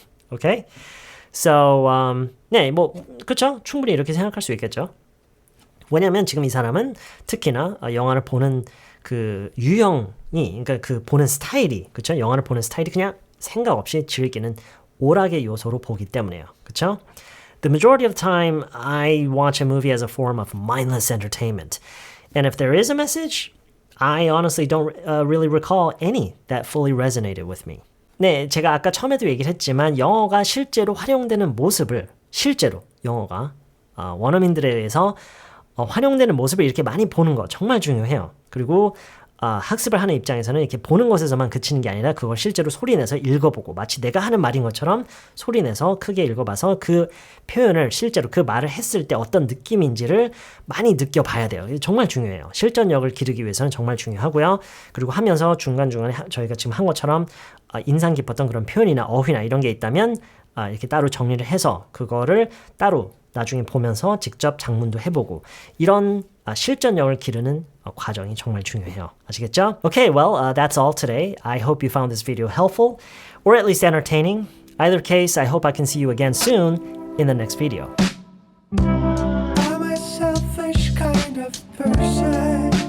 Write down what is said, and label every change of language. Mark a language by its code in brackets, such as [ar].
[ko] Okay? So, 네, 뭐 그렇죠? 충분히 이렇게 생각할 수 있겠죠. 왜냐하면 지금 이 사람은 특히나 영화를 보는 그 유형이, 그러니까 그 보는 스타일이, 그렇죠? 영화를 보는 스타일이 그냥 생각 없이 즐기는 오락의 요소로 보기 때문에요. 그렇죠? [en] The majority of the time, I watch a movie as a form of mindless entertainment. And if there is a message, I honestly don't really recall any that fully resonated with me. [ko] 네, 제가 아까 처음에도 얘기를 했지만 영어가 실제로 활용되는 모습을 실제로 영어가 원어민들에 의해서 활용되는 모습을 이렇게 많이 보는 거 정말 중요해요. 그리고 학습을 하는 입장에서는 이렇게 보는 것에서만 그치는 게 아니라 그걸 실제로 소리내서 읽어보고 마치 내가 하는 말인 것처럼 소리내서 크게 읽어봐서 그 표현을 실제로 그 말을 했을 때 어떤 느낌인지를 많이 느껴봐야 돼요. 정말 중요해요. 실전력을 기르기 위해서는 정말 중요하고요. 그리고 하면서 중간중간에 저희가 지금 한 것처럼 인상 깊었던 그런 표현이나 어휘나 이런 게 있다면 이렇게 따로 정리를 해서 그거를 따로 나중에 보면서 직접 작문도 해보고 이런 실전력을 기르는 과정이 정말 중요해요. 아시겠죠? [en] Okay, well, that's all today. I hope you found this video helpful or at least entertaining. Either case, I hope I can see you again soon in the next video. I'm a selfish kind of person.